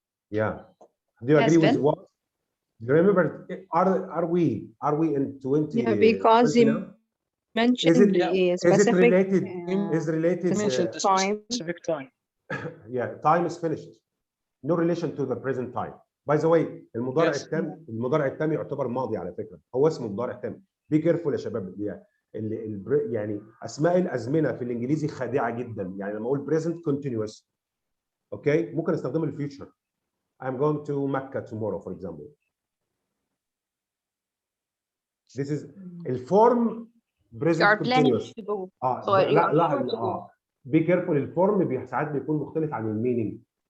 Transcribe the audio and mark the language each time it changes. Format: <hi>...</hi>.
<en>Yeah. Do you agree with what? Do you remember? Are we in 20? Yeah, because he mentioned a specific. Is it related? Time. Specific time. Yeah, time is finished. No relation to the present time. By the way,</en> <ar>المضارع التام، المضارع التام يعتبر ماضي على فكرة. هو اسمه مضارع تام.</ar> <en>Be careful</en> <ar>يا شباب. يعني اسماء الازمنه في الانجليزي خادعه جدا. يعني لما اقول present continuous، اوكي، ممكن استخدمه الفيوتشر.</ar> <en>I'm going to Mecca tomorrow for example. This is الفورم present continuous.</en> <ar>لا</ar> <en>be careful.</en> <ar>الفورم ساعات بيكون مختلف عن المينينج.</ar>